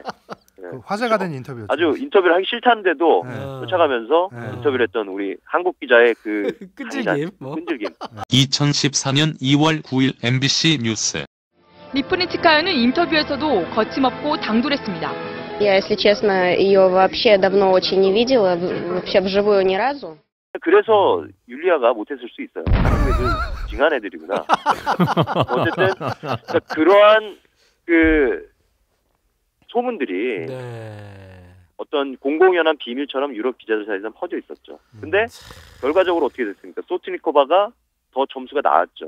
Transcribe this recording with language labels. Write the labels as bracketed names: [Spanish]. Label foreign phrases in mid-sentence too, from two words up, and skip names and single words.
[Korean] 화제가 된 인터뷰였죠. 아주 인터뷰를 하기 싫다는데도 쫓아가면서 인터뷰를 했던 우리 한국 기자의 그 끈질김. 끈질김. 2014년 2월 9일 MBC 뉴스. 리프니츠카야는 인터뷰에서도 거침없고 당돌했습니다. [Russian] Я, если честно, ее вообще давно очень не видела, вообще вживую ни разу. [Korean] 그래서 율리아가 못했을 수 있어요. 한국애들 징한 애들이구나. 어쨌든 그러한 그 소문들이 어떤 공공연한 비밀처럼 유럽 기자들 사이에서 퍼져 있었죠. 근데 결과적으로 어떻게 됐습니까? 소트니코바가 더 점수가 나왔죠.